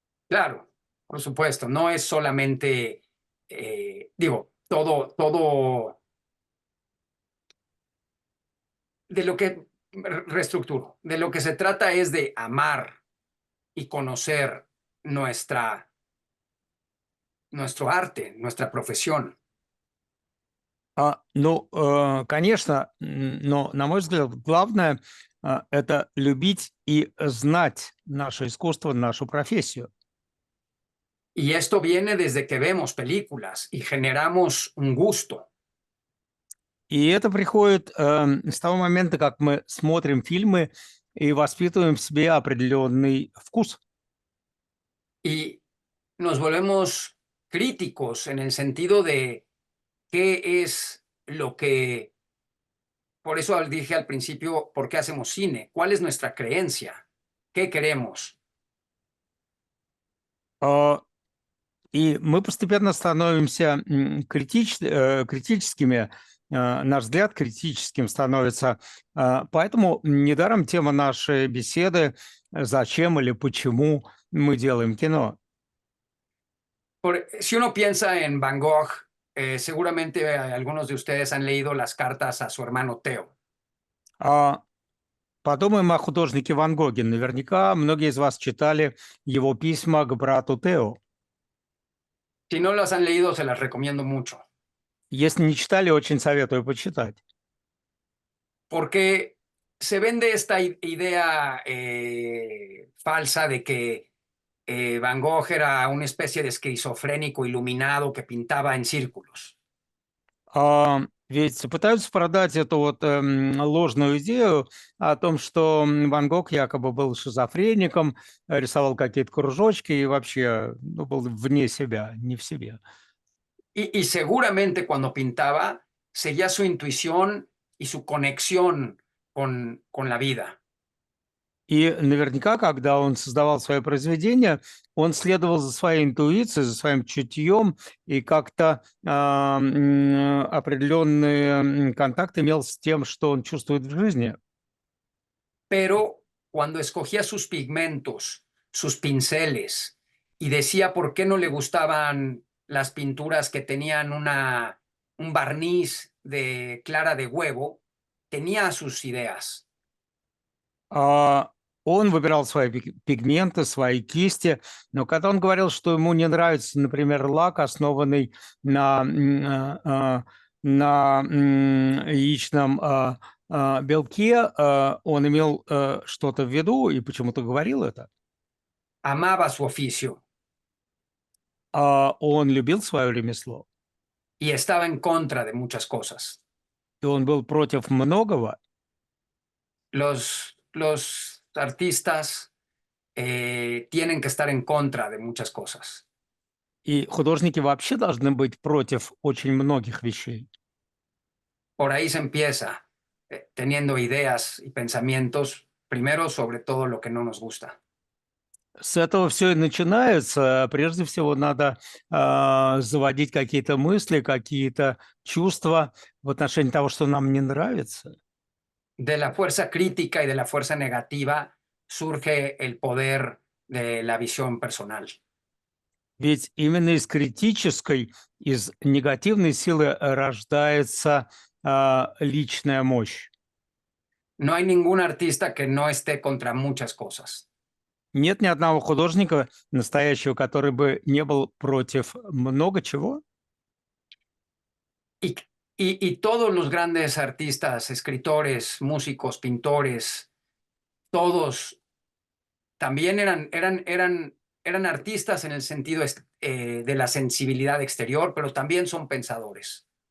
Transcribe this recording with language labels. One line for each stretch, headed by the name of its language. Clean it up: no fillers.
Spanish: Claro, por supuesto, no es solamente, digo, todo de lo que reestructuro, de lo que se trata es de amar y conocer nuestro arte, nuestra profesión.
Russian: Конечно, но, на мой взгляд, главное это любить и знать наше искусство, нашу профессию.
Spanish: Y esto viene desde que vemos películas y generamos un gusto.
Russian: И это приходит с того момента, как мы смотрим фильмы и воспитываем в себе определенный вкус.
Spanish: Y nos volvemos críticos en el sentido de qué es lo que, por eso dije al principio, ¿por qué hacemos cine? ¿Cuál es nuestra creencia? ¿Qué queremos?
Russian: И мы постепенно становимся критическими, наш взгляд критическим становится. Поэтому недаром тема нашей беседы «Зачем или почему мы делаем кино?».
Spanish: Si uno piensa en Van Gogh, seguramente algunos de ustedes han leído las cartas a su hermano Theo.
Russian: Подумаем о художнике Ван Гоге. Наверняка многие из вас читали его письма к брату Тео.
Spanish: Si no las han leído, se las recomiendo mucho.
Russian: Если не читали, очень советую почитать.
Spanish: Porque se vende esta idea falsa de que Van Gogh era una especie de esquizofrénico iluminado que pintaba en círculos.
Russian: Ведь пытаются продать эту вот ложную идею о том, что Ван Гог якобы был шизофреником, рисовал какие-то кружочки и вообще был вне себя, не в себе.
Spanish: Y seguramente cuando pintaba seguía su intuición y su conexión con la vida.
Russian: И наверняка, когда он создавал свое произведение, он следовал за своей интуицией, за своим чутьем и как-то определенный контакт имел с тем, что он чувствует в жизни.
Spanish: Pero cuando escogía sus pigmentos, sus pinceles, y decía por qué no le gustaban las pinturas que tenían un barniz de clara de huevo, tenía sus ideas.
Russian: Он выбирал свои пигменты, свои кисти, но когда он говорил, что ему не нравится, например, лак, основанный на яичном белке, он имел что-то в виду и почему-то говорил это.
Spanish: Amaba su oficio
Russian: Он любил свое ремесло,
Spanish: y estaba en contra de muchas cosas.
Russian: и он был против многого.
Spanish: Los artistas tienen que estar en contra de muchas cosas.
Russian: И художники вообще должны быть против очень многих вещей.
Spanish: Por ahí se empieza, teniendo ideas y pensamientos, primero sobre todo lo que no nos gusta.
Russian: С этого все и начинается. Прежде всего надо заводить какие-то мысли, какие-то чувства в отношении того, что нам не нравится.
Spanish: De la fuerza crítica y de la fuerza negativa surge el poder de la visión personal.
Russian: Ведь именно из критической, из негативной силы рождается личная мощь.
Spanish: No hay ningún artista que no esté contra muchas cosas.
Russian: Нет ни одного художника настоящего, который бы не был против много чего.
Spanish: Y todos los grandes artistas, escritores, músicos, pintores, todos también eran artistas en el sentido de la sensibilidad exterior, pero también son pensadores.